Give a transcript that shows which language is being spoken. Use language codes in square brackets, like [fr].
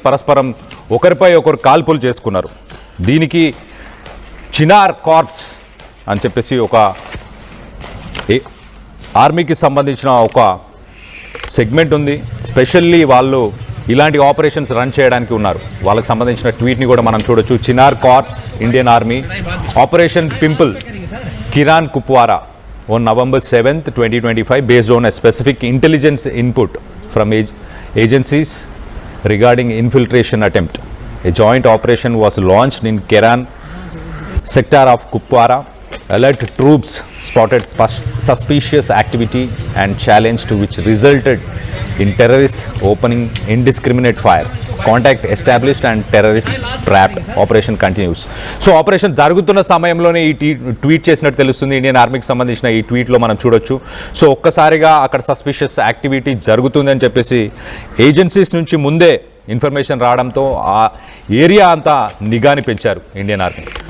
[te] పరస్పరం ఒకరిపై ఒకరు కాల్పులు చేసుకున్నారు. దీనికి చినార్ కార్ప్స్ అని చెప్పేసి ఒక ఆర్మీకి సంబంధించిన ఒక సెగ్మెంట్ ఉంది. స్పెషల్లీ వాళ్ళు ఇలాంటి ఆపరేషన్స్ రన్ చేయడానికి ఉన్నారు. వాళ్ళకి సంబంధించిన ట్వీట్ని కూడా మనం చూడొచ్చు. [en] Chinar Corps Indian Army Operation Pimple Keran Kupwara on November 7th, 2025 based on a specific intelligence input from agencies regarding infiltration attempt. A joint operation was launched in Keran sector of Kupwara. Alert troops spotted suspicious activity and challenged, which resulted in terrorists opening indiscriminate fire. Contact established and terrorists trapped. Operation continues. [te] So operation జరుగుతున్న సమయంలోనే ఈ tweet చేసినట్టు తెలుస్తుంది. Indian ఆర్మీకి సంబంధించిన ఈ ట్వీట్లో మనం చూడొచ్చు. సో ఒక్కసారిగా అక్కడ సస్పిషియస్ యాక్టివిటీ జరుగుతుందని చెప్పేసి ఏజెన్సీస్ నుంచి ముందే ఇన్ఫర్మేషన్ రావడంతో ఆ ఏరియా అంతా నిఘాని పెంచారు ఇండియన్ ఆర్మీ.